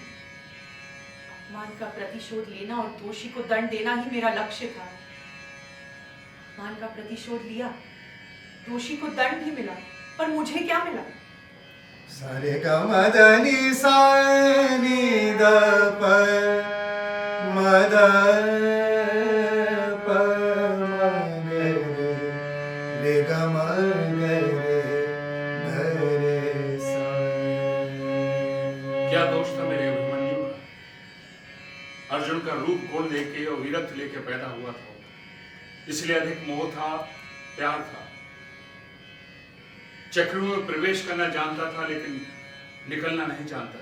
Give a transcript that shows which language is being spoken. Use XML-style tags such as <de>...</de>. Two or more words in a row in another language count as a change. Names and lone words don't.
<hi>अपमान का प्रतिशोध लेना और दोषी को दंड देना ही मेरा लक्ष्य था। अपमान का प्रतिशोध लिया, दोषी को दंड भी मिला, पर मुझे क्या मिला? सारे ग मदनी सा नि द प मद प म ग रे ग म ग रे सा। क्या दोष था मेरे अभिमन्यु का? अर्जुन का रूप गुण लेके और वीरत्व लेके पैदा हुआ था, इसलिए अधिक मोह था, प्यार था। चक्रों में प्रवेश करना जानता था, लेकिन निकलना नहीं जानता था।</hi>